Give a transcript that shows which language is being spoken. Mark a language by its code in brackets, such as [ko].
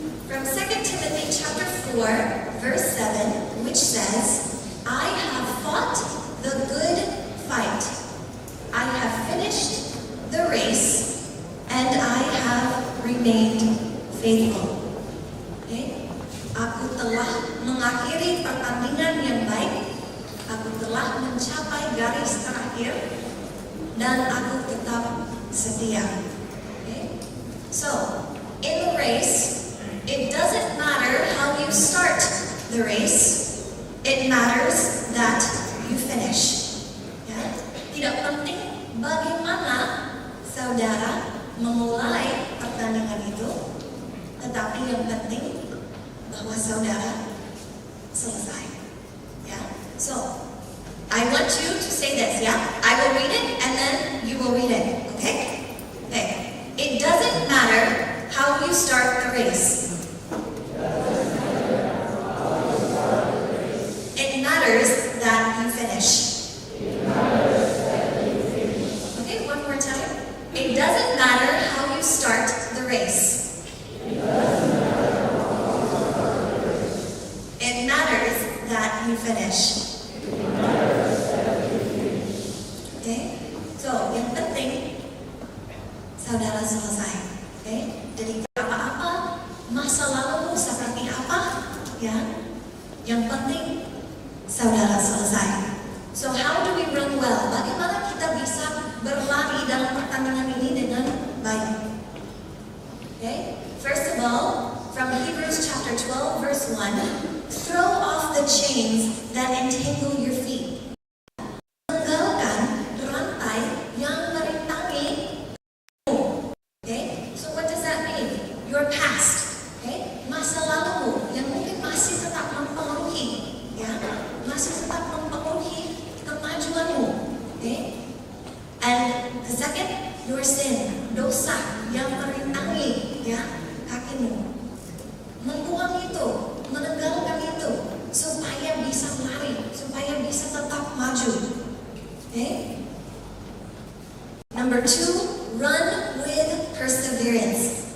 [en] From 2 Timothy chapter 4, verse 7, which says, I have fought the good fight. I have finished the race, and I have remained faithful. Okay? [id] Aku telah mengakhiri pertandingan yang baik. Aku telah mencapai garis terakhir, dan aku tetap setia. [en] Okay? So, in the race, it doesn't matter how you start the race. It matters that you finish. [id] Ya? Tidak penting bagaimana saudara memulai pertandingan itu, tetapi yang penting bahwa saudara selesai. Ya? [en] So, I want you to say this, yeah? I will read it and then you will read it, okay? Okay. It doesn't matter how you start the race. It matters that you finish. Okay, one more time. It doesn't matter how you start the race. It matters that you finish. [id] Okay? [en] So, [id] yang penting saudara selesai. Okay? Jadi apa-apa masa lalu seperti apa, ya? Yang penting saudara selesai. [en] So, how do we run well? [id] Bagaimana kita bisa berlari dalam pertandingan ini dengan baik? [en] Okay? First of all, from Hebrews chapter 12, verse 1, throw off the chains that entangle your feet. [id] Menanggalkan rantai yang merintangi. [en] Okay? So what does that mean? Your past. Okay? [id] Masa lalumu yang mungkin masih tetap mempengaruhi, ya, masih tetap mempengaruhi kemajuanmu. Okay? [en] And the second, your sin, [id] dosa yang merintangi, ya, kakimu. Membuang itu, meninggalkan itu, supaya bisa lari, supaya bisa tetap maju. [en] Okay? Number 2, run with perseverance.